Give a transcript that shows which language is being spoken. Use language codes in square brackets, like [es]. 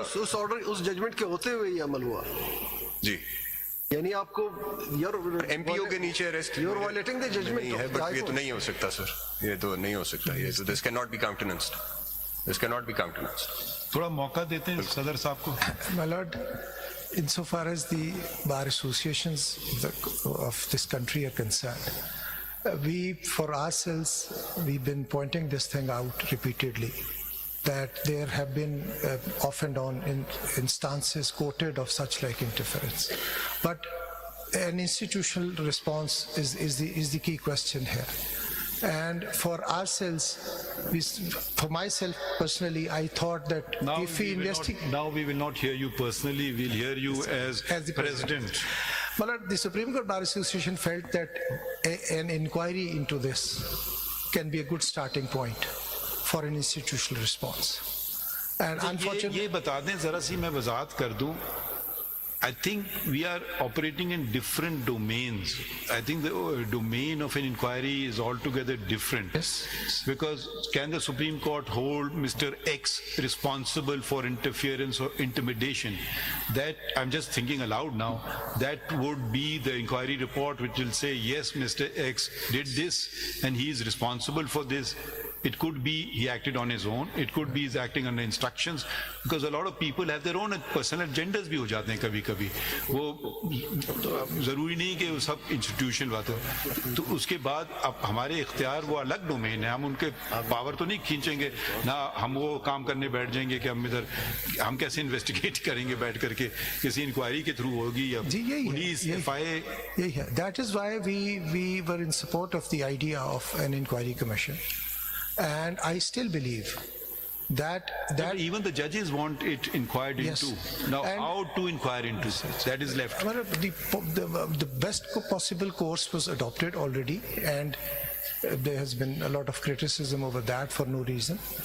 [ur] اس order اس judgment کے ہوتے ہوئے یہ عمل ہوا جی, یعنی آپ کو ایم پی او کے نیچے arrest [en] you are violating the judgment [ur] ہے. بٹ یہ تو نہیں ہو سکتا سر, یہ تو نہیں ہو سکتا. یہ تو [en] this can not be countenanced, [ur] this can not be کاؤنٹیننسڈ. تھوڑا موقع دیتے ہیں صدر صاحب کو. [en] My lord, insofar as the bar associations of this country are concerned, we, for ourselves, we've been pointing this thing out repeatedly, that there have been off and on instances quoted of such like interference. But an institutional response is the key question here. And for ourselves, for myself personally, I thought that if we investigate... Now we will not hear you personally, we'll hear you as the President. But the Supreme Court Bar Association felt that an inquiry into this can be a good starting point for an institutional response. And unfortunately... [ur] یہ بتا دیں ذرا سی, میں وضاحت کر دوں. [en] I think we are operating in different domains. I think the domain of an inquiry is altogether different. Yes. Because can the Supreme Court hold Mr. X responsible for interference or intimidation? That, I'm just thinking aloud now, that would be the inquiry report which will say, yes, Mr. X did this and he is responsible for this. It could be he acted on his own. It could be he's acting under instructions, because a lot of people have their own personal agendas [ur] بھی ہو جاتے ہیں کبھی کبھی. وہ ضروری نہیں کہ وہ سب انسٹیٹیوشن بات ہو. تو اس کے بعد اب ہمارے اختیار وہ الگ ڈومین ہے, ہم ان کے پاور تو نہیں کھینچیں گے نہ, ہم وہ کام کرنے بیٹھ جائیں گے کہ ہم ادھر ہم کیسے انویسٹیگیٹ کریں گے بیٹھ کر کے, کسی انکوائری کے تھرو ہوگی یا پولیس ایف آئی اے. یہی ہے. [en] That is why we were in support of the idea of an inquiry commission. And I still believe that even the judges want it inquired Yes. into. Now, And how to inquire into it? That is left. the best possible course was adopted already, and there has been a lot of criticism over that for no reason.